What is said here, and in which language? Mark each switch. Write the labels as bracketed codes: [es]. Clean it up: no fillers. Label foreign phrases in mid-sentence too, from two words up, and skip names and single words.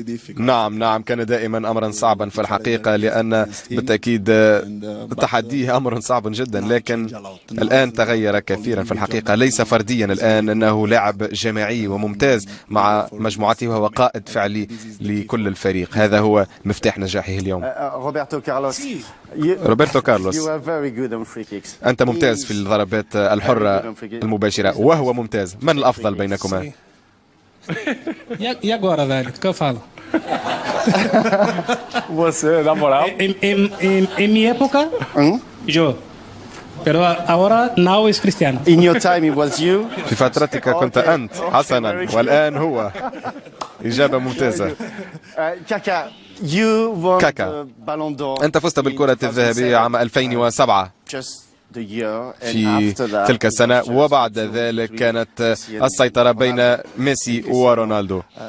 [ar] نعم كان دائما أمرا صعبا في الحقيقة، لأن بالتأكيد تحديه أمر صعب جدا، لكن الآن تغير كثيرا في الحقيقة، ليس فرديا الآن، أنه لاعب جماعي وممتاز مع مجموعته، وهو قائد فعلي لكل الفريق. هذا هو مفتاح نجاحه اليوم. روبرتو كارلوس، أنت ممتاز في الضربات الحرة المباشرة وهو ممتاز، من الأفضل بينكما؟ [pt] E agora, velho? O que eu falo? Você, na moral? Em minha época, Jô. Pero agora [en] now is [pt] Cristiano. [en] In your time it was you. [ar] في فترتك كنت أنت حسنا، والآن هو. إجابة ممتازة. كاكا، أنت فزت بالكرة الذهبية عام 2007 في تلك السنة، وبعد ذلك كانت السيطرة بين ميسي ورونالدو.